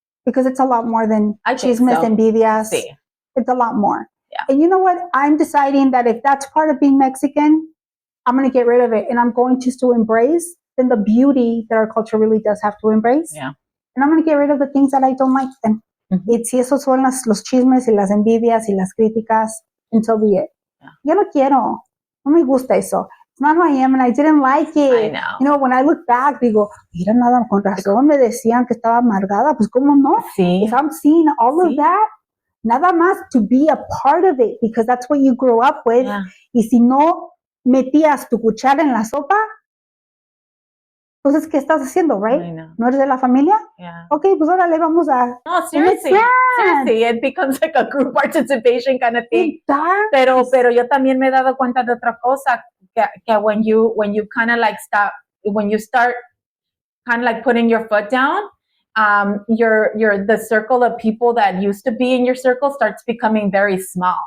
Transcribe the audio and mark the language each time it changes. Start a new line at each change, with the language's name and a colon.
English: Because it's a lot more than chismes, envidias.
Spanish: Sí.
English: It's a lot more. Yeah. And you know what? I'm deciding that if that's part of being Mexican, I'm going to get rid of it. And I'm going just to embrace then the beauty that our culture really does have to embrace. Yeah. And I'm going to get rid of the things that I don't like then. Mm-hmm.
Spanish: Si esos son los chismes y las envidias y las críticas,
English: and so be it. Yeah.
Spanish: Yo no quiero. No me gusta eso.
English: It's not who I am, and I didn't like it. I know. When I look back,
Spanish: digo, mira, nada, con razón me decían que estaba amargada. Pues, ¿cómo no? Sí.
English: If I'm seeing all of that, nada más to be a part of it, because that's what you grew up with. Yeah.
Spanish: Y si no metías tu cuchara en la sopa, entonces, ¿qué estás haciendo, right?
English: I know.
Spanish: ¿No eres de la familia?
English: Yeah.
Spanish: Okay, pues órale, vamos a...
English: No, seriously. Seriously, it becomes like a group participation kind of thing.
Spanish: Pero yo también me he dado cuenta de otra cosa, que
English: when you kind of like when you start kind of like putting your foot down, the circle of people that used to be in your circle starts becoming very small.